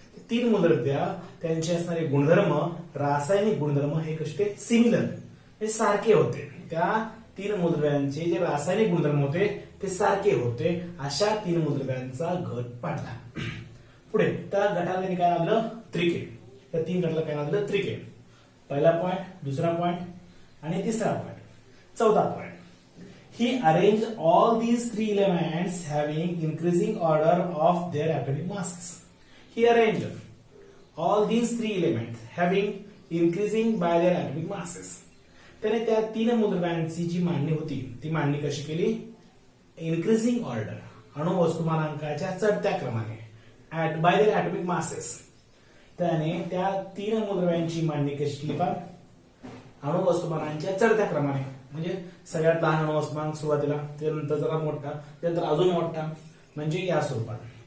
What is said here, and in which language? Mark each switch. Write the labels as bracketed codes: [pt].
[mr] 3 मूलद्रव्य त्यांचे असणारे गुणधर्म, रासायनिक गुणधर्म हे कसे सिमिलर, हे सारखे होते. त्या 3 मूलद्रव्यांचे जे रासायनिक गुणधर्म होते ते सारखे होते अशा 3 मूलद्रव्यांचा गट पाडला. पुढे त्या गटाला त्यांनी काय नावलं त्रिके. त्या 3 गटाला काय नावलं त्रिके. पहिला पॉइंट, दुसरा पॉइंट आणि तिसरा पॉइंट. चौथा point, [en] he arranged all these 3 elements having increasing order of their atomic masses. He arranged all these 3 elements having increasing by their atomic masses. [mr] त्याने त्या 3 मूलद्रव्यांची जी मांडणी होती ती मांडणी कशी केली? [en] increasing order, [mr] अणुवस्तुमानांकाच्या चढत्या क्रमाने, [en] At by their atomic masses. [mr] त्याने त्या 3 मूलद्रव्यांची मांडणी कशी केली? पण अणुवस्तुमानांच्या चढत्या क्रमाने, म्हणजे सगळ्यात लहान अणुवस्तुमान सुरुवातीला, त्यानंतर जरा मोठा, त्यानंतर अजून मोठा, म्हणजे या स्वरूपात.